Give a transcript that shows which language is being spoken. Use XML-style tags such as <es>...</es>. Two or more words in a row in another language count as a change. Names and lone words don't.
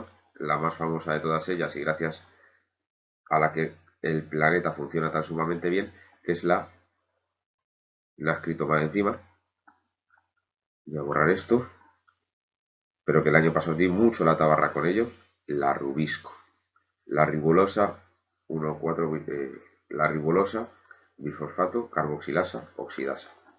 <es>la más famosa de todas ellas y gracias a la que el planeta funciona tan sumamente bien, que es la he escrito mal encima, voy a borrar esto, pero que el año pasado di mucho la tabarra con ello, la rubisco, la ribulosa 1,4, la ribulosa bifosfato carboxilasa oxidasa.</es>